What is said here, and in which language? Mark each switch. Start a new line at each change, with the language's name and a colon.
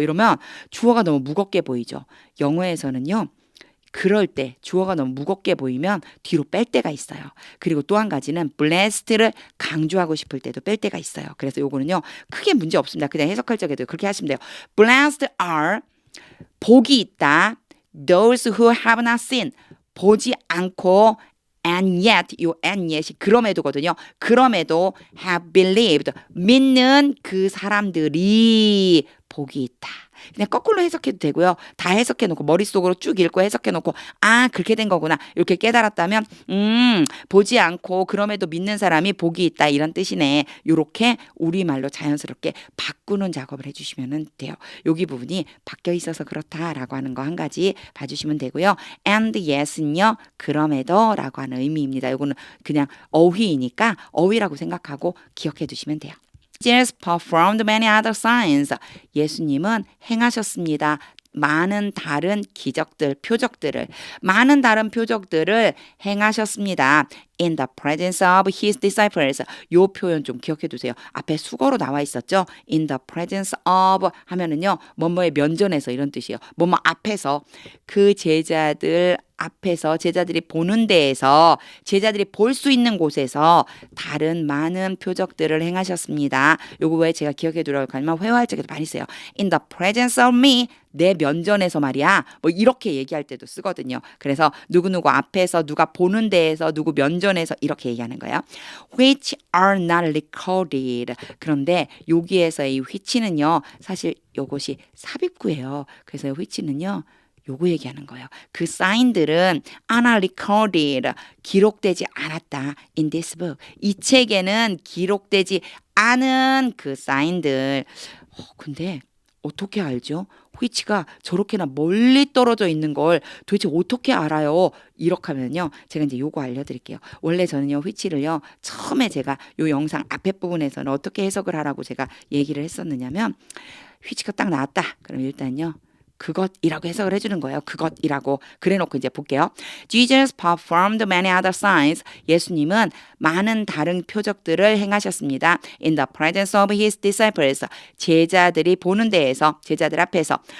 Korean: 이러면 주어가 너무 무겁게 보이죠. 영어에서는요. 그럴 때 주어가 너무 무겁게 보이면 뒤로 뺄 때가 있어요. 그리고 또 한 가지는 blessed를 강조하고 싶을 때도 뺄 때가 있어요. 그래서 요거는요. 크게 문제 없습니다. 그냥 해석할 적에도 그렇게 하시면 돼요.
English: Blessed are
Korean: 복이 있다.
English: Those who have not seen
Korean: 보지 않고
English: and yet 요 and yet이 그럼에도거든요.
Korean: 그럼에도
English: have believed
Korean: 믿는 그 사람들이 복이 있다. 그냥 거꾸로 해석해도 되고요. 다 해석해놓고 머릿속으로 쭉 읽고 해석해놓고 그렇게 된 거구나. 이렇게 깨달았다면 보지 않고 그럼에도 믿는 사람이 복이 있다. 이런 뜻이네. 이렇게 우리말로 자연스럽게 바꾸는 작업을 해주시면 돼요. 여기 부분이 바뀌어 있어서 그렇다라고 하는 거 한 가지 봐주시면 되고요. And yes는요. 그럼에도 라고 하는 의미입니다. 이거는 그냥 어휘이니까 어휘라고 생각하고 기억해 두시면 돼요.
English: Jesus performed many other signs.
Korean: 예수님은 행하셨습니다. 많은 다른 기적들, 표적들을, 많은 다른 표적들을 행하셨습니다.
English: In the presence of his disciples.
Korean: 요 표현 좀 기억해 두세요. 앞에 수거로 나와 있었죠.
English: In the presence of
Korean: 하면은요. 뭐뭐의 면전에서 이런 뜻이에요. 뭐뭐 앞에서 그 제자들 앞에서 제자들이 보는 데에서 제자들이 볼 수 있는 곳에서 다른 많은 표적들을 행하셨습니다. 요거 왜 제가 기억해 두라고 하면 회화할 적에도 많이 써요.
English: In the presence of me.
Korean: 내 면전에서 말이야. 뭐 이렇게 얘기할 때도 쓰거든요. 그래서 누구누구 앞에서 누가 보는 데에서 누구 면전에서 이렇게 얘기하는 거예요.
English: Which are not recorded.
Korean: 그런데 여기에서의 이 which는요. 사실 요것이 삽입구예요. 그래서 which는요. 요거 얘기하는 거예요. 그 사인들은
English: are not recorded.
Korean: 기록되지 않았다.
English: In this book.
Korean: 이 책에는 기록되지 않은 그 사인들. 근데 어떻게 알죠? which가 저렇게나 멀리 떨어져 있는 걸 도대체 어떻게 알아요? 이렇게 하면요. 제가 이제 요거 알려드릴게요. 원래 저는요. which를요. 처음에 제가 요 영상 앞에 부분에서는 어떻게 해석을 하라고 제가 얘기를 했었느냐면 which가 딱 나왔다. 그럼 일단요. 그것이라고 해석을 해주는 거예요. 그것이라고. 그래놓고 이제 볼게요.
English: Jesus performed many other signs.
Korean: 예수님은 많은 다른 표적들을 행하셨습니다.
English: In the presence of his disciples.
Korean: 제자들이 보는 데에서, 제자들 앞에서.